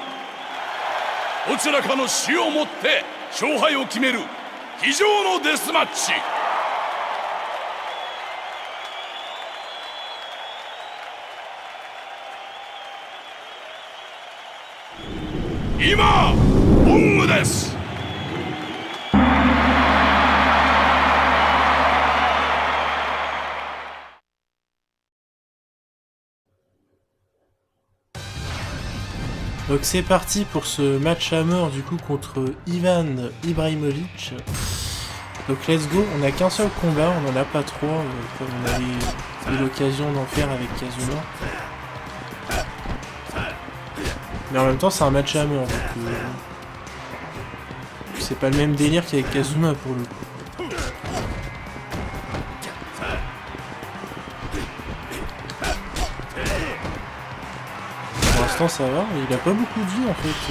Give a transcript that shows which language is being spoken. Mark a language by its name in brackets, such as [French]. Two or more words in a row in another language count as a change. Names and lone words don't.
[Japanese] どちらかの死をもって勝敗を決める非常のデスマッチ。今ゴングです。 [French] Donc c'est parti pour ce match à mort du coup contre Ivan Ibrahimovic. Donc [English] let's go, [French] on n'a qu'un seul combat, on n'en a pas trois comme on avait eu l'occasion d'en faire avec Kazuma. Mais en même temps c'est un match à mort, donc c'est pas le même délire qu'avec Kazuma pour le coup. Pour l'instant ça va, il a pas beaucoup de vie en fait.